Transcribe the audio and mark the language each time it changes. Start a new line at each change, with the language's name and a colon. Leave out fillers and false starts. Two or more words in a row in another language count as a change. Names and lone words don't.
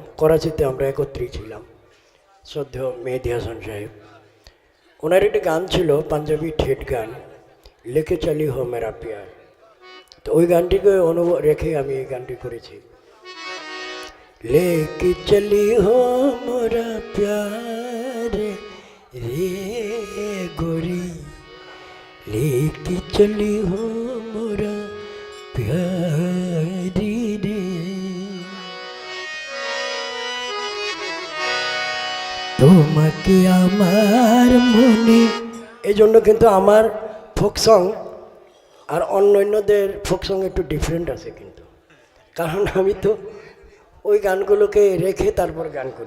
Bangla: করাচিতে আমরা একত্রেই ছিলাম। শ্রদ্ধেয় মেহেদী হাসান সাহেব, ওনার একটি গান ছিল পাঞ্জাবি ঠেট গান,
Hindi: लेके चली हो मेरा प्यार।
Bangla: তো ওই গানটিকে রেখে আমি এই গানটি করেছি।
Hindi: लेके चली हो मोरा प्यार रे गोरी, लेके चली हो मोरा प्यारी रे।
Bangla: তোমাকে আমার মনে, এই জন্য কিন্তু আমার
English: folk song
Bangla: আর অন্যান্যদের
English: folk song
Bangla: একটু ডিফারেন্ট আছে কিন্তু, কারণ আমি তো ওই গানগুলোকে রেখে তারপর গান করি।